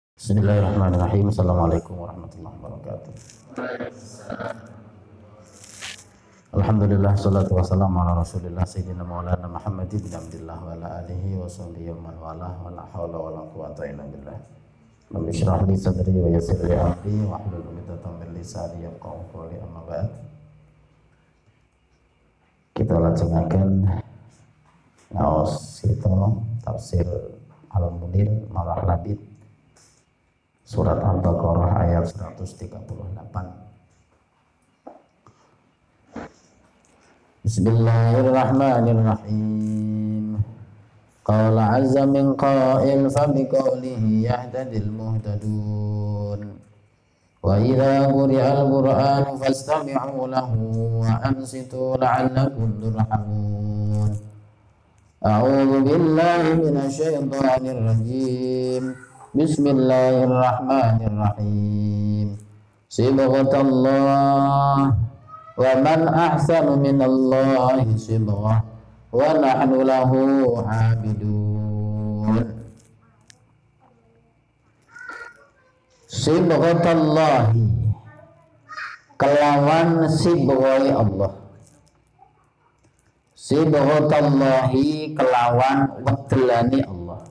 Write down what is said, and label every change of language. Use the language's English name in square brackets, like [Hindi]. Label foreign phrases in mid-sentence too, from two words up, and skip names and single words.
[Arabic] بسم الله الرحمن الرحيم. السلام عليكم ورحمة الله وبركاته. الحمد لله، الصلاة والسلام على رسول الله سيدنا مولانا محمد بن عبد الله وعلى آله وصحبه ومن والاه ولا حول ولا قوة إلا بالله. رب اشرح لي صدري ويسر لي أمري واحلل عقدة من لساني يفقهوا قولي، أما بعد. [Javanese] Kita lajengaken ngaos kita tafsir Al-Munir Marah Labid Surat Al-Baqarah ayat 138. [Arabic] بسم الله الرحمن الرحيم. قال عز من قائل فبقوله يهتدي المهتدون. وإذا قرئ القرآن فاستمعوا له وأنصتوا لعلكم ترحمون. أعوذ بالله من الشيطان الرجيم. بسم الله الرحمن الرحيم. صبغة الله ومن أحسن من الله صبغة ونحن له عابدون. [Javanese] Sibghatallahi kelawan sibghai Allah. Sibghatallahi kelawan wedelane Allah.